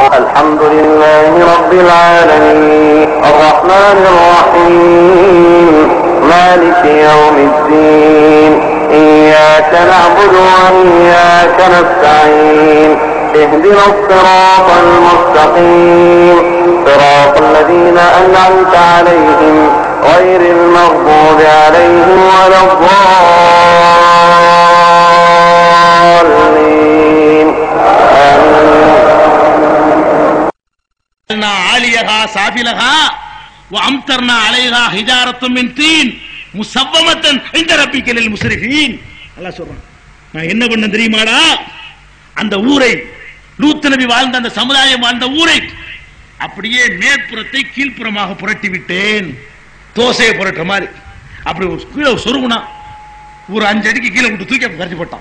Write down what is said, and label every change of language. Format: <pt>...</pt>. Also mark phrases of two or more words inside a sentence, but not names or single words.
<ar>الحمد لله رب العالمين الرحمن الرحيم مالك يوم الدين إياك نعبد وإياك نستعين اهدنا الصراط المستقيم صراط الذين أنعمت عليهم غير المغضوب عليهم ولا الضالين عاليها سافلها وأمطرنا عليها حجارة من طين مسومة عند ربك للمسرفين.</ar> <ta>அல்லாஹ் சொல்றான், நான் என்ன பண்ண தெரியுமாடா, அந்த ஊரை லூத் நபி வாழ்ந்த அந்த சமுதாயம் வாழ்ந்த ஊரை அப்படியே மேற்புறத்தை கீழ்ப்புறமாக புரட்டி விட்டேன். தோசையை புரட்டுற மாதிரி அப்படி கீழே சொருகுனா ஒரு 5 அடிக்கு கீழே விட்டு தூக்கி கரைச்சி போட்டான்.</ta>